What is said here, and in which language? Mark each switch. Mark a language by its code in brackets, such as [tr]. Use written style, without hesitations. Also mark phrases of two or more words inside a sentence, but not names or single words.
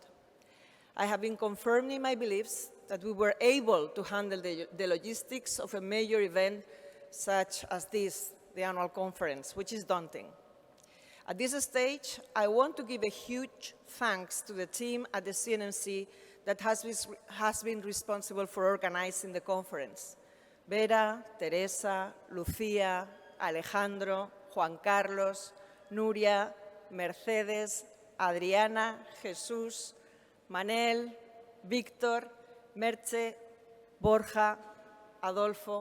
[en] I have been confirmed in my beliefs that we were able to handle the logistics of a major event such as this, the annual conference, which is daunting. At this stage, I want to give a huge thanks to the team at the CNMC that has been responsible for organizing the conference. Vera, Teresa, Lucía, Alejandro, Juan Carlos, Nuria, Mercedes, Adriana, Jesús, Manel, Víctor, Merche, Borja, Adolfo.